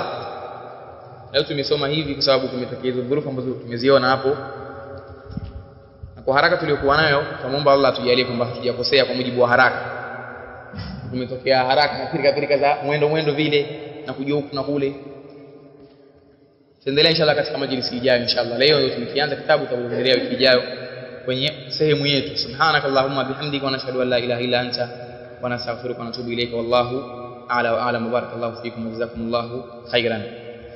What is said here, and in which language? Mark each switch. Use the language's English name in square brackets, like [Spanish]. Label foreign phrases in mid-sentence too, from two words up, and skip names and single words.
[Swahili] Leo tumesoma hivi kwa sababu tumetokea hizo dhurufu ambazo tumeziona hapo, na kwa haraka tuliyokuwa nayo tunaomba Allah tujalie kwamba hatujakosea kwa mujibu wa haraka. Tumetokea haraka na pirika za mwendo vile na kujua huku na kule. Tuendelee inshallah katika majlisi ijayo inshallah. Leo ndio tumeanza kitabu, tutaendelea wiki ijayo kwenye sehemu yetu. [Arabic] سبحانك اللهم وبحمدك ونشهد أن لا إله إلا أنت ونستغفرك ونتوب إليك، والله أعلى وأعلم. بارك الله فيكم وجزاكم الله خيرا.